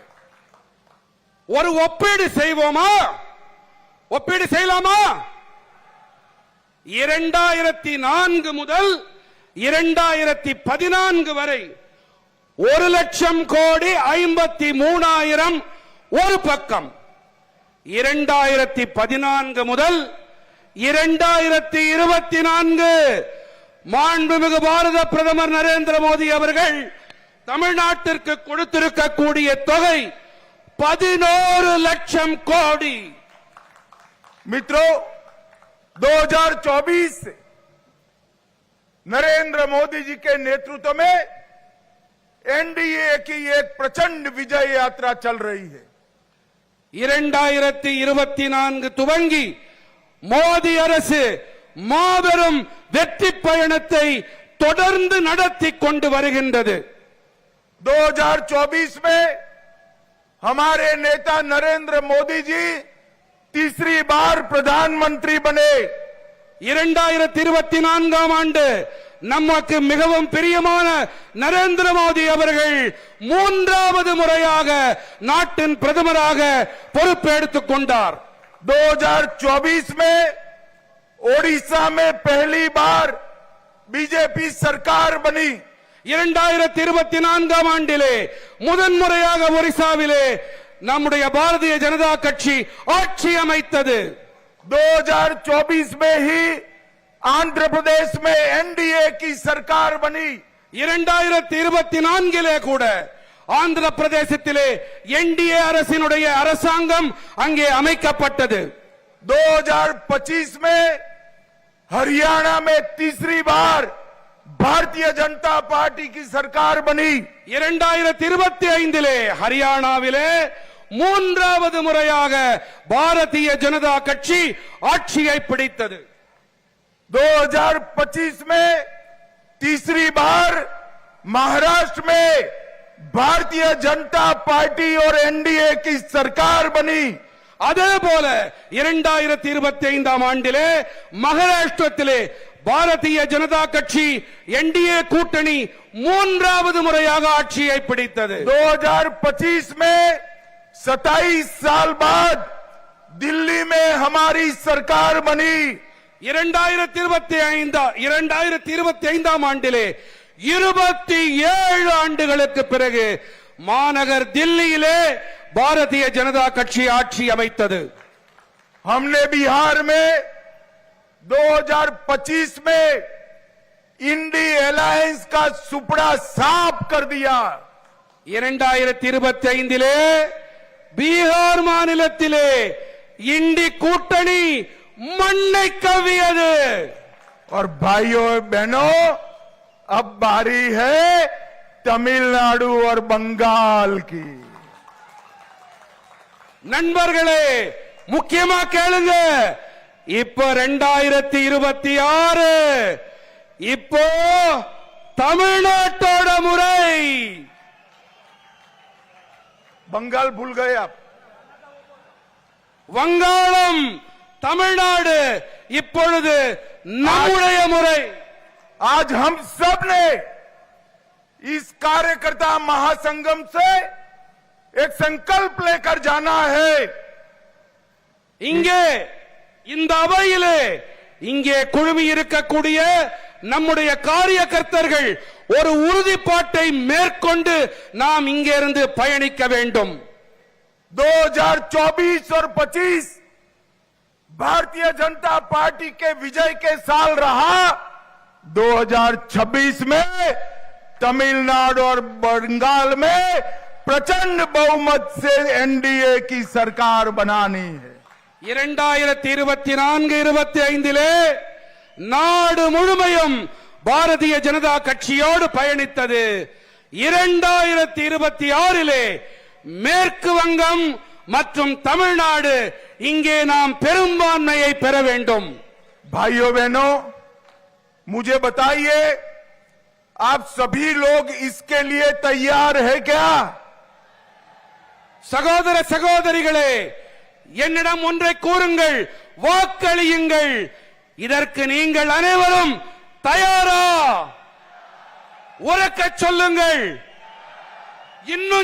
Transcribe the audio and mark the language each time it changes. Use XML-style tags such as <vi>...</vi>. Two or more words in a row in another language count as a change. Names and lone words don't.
<ta>ஒரு ஒப்பீடு செய்வோமா? ஒப்பீடு செய்யலாமா? 2004 முதல் 2014 வரை 1,00,000 கோடி 53,000 ஒரு பக்கம். 2014 முதல் 2024 மாண்புமிகு பாரத பிரதமர் நரேந்திர மோடி அவர்கள் தமிழ்நாட்டிற்கு கொடுத்திருக்கக்கூடிய தொகை 11 லட்சம் கோடி.</ta> <hi>मित्रों, 2024 से नरेंद्र मोदी जी के नेतृत्व में एनडीए की एक प्रचंड विजय यात्रा चल रही है।</hi> <ta>2024 துவங்கி மோடி அரசு மாபெரும் வெற்றி பயணத்தை தொடர்ந்து நடத்தி கொண்டு வருகின்றது।</ta> <hi>2024 में हमारे नेता नरेंद्र मोदी जी तीसरी बार प्रधानमंत्री बने।</hi> <ta>2024 ஆண்டு நமக்கு மிகவும் பிரியமான நரேந்திர மோடி அவர்கள் மூன்றாவது முறையாக நாட்டின் பிரதமராக பொறுப்பெடுத்துக் கொண்டார்।</ta> <hi>2024 में ओडिशा में पहली बार बीजेपी सरकार बनी।</hi> <ta>2024 ஆண்டிலே முதன்முறையாக ஒரிசாவிலே நம்முடைய பாரதிய ஜனதா கட்சி ஆட்சி அமைத்தது।</ta> <hi>2024 में ही आंध्र प्रदेश में एनडीए की सरकार बनी।</hi> <ta>2024 கூட ஆந்திர பிரதேசத்திலே என்டிஏ அரசினுடைய அரசாங்கம் அங்கே அமைக்கப்பட்டது।</ta> <hi>2025 में हरियाणा में तीसरी बार भारतीय जनता पार्टी की सरकार बनी।</hi> <ta>2025 ஹரியானாவிலே மூன்றாவது முறையாக பாரதிய ஜனதா கட்சி ஆட்சியை பிடித்தது।</ta> <hi>2025 में तीसरी बार महाराष्ट्र में भारतीय जनता पार्टी और एनडीए की सरकार बनी।</hi> <ta>அதே போல 2025 ஆண்டிலே மகாராஷ்டிரத்திலே பாரதிய ஜனதா கட்சி என்டிஏ கூட்டணி மூன்றாவது முறையாக ஆட்சியை பிடித்தது।</ta> <hi>2025 में 27 साल बाद दिल्ली में हमारी सरकार बनी।</hi> <ta>2025 ஆண்டிலே 27 ஆண்டுகளுக்கு பிறகு மாநகர் தில்லியிலே பாரதிய ஜனதா கட்சி ஆட்சி அமைத்தது।</ta> <hi>हमने बिहार में 2025 में इंडी अलायंस का सुपड़ा साफ कर दिया।</hi> <ta>2025 பீகார் மாநிலத்திலே இண்டி கூட்டணி மண்ணை கவ்வியது।</ta> <hi>और भाइयों बहनों अब बारी है तमिलनाडु और बंगाल की।</hi> <ta>நண்பர்களே முக்கியமா கேளுங்க, இப்போ 2026 இப்போ தமிழ்நாட்டோட முறை।</ta> <hi>बंगाल भूल गए आप?</hi> <ta>வங்காளம் தமிழ்நாடு இப்பொழுது நம்முடைய முறை।</ta> <hi>आज हम सब ने इस कार्यकर्ता महासंगम से एक संकल्प लेकर जाना है।</hi> <ta>இங்கே இந்த அவையிலே இங்கே குழுமி இருக்கக்கூடிய நம்முடைய காரியகர்த்தர்கள் ஒரு உறுதிப்பாட்டை மேற்கொண்டு நாம் இங்கிருந்து பயணிக்க வேண்டும்।</ta> <hi>2024 और 25 भारतीय जनता पार्टी के विजय के साल रहा। 2026 में तमिलनाडु और बंगाल में प्रचंड बहुमत से एनडीए की सरकार बनानी है।</hi> <ta>2024-25 நாடு முழுமையும் பாரதிய ஜனதா கட்சியோடு பயணித்தது। 2026 மேற்கு வங்கம் மற்றும் தமிழ்நாடு இங்கே நாம் பெரும்பான்மையை பெற வேண்டும்।</ta> <hi>भाइयों बहनों मुझे बताइए, आप सभी लोग इसके लिए तैयार है क्या?</hi> <ta>சகோதர சகோதரிகளே, என்னிடம் ஒன்றை கூறுங்கள், வாக்களியுங்கள்। இதற்கு நீங்கள் அனைவரும் தயாரா? உரக்க சொல்லுங்கள், இன்னும் ஜாஸ்தி।</ta>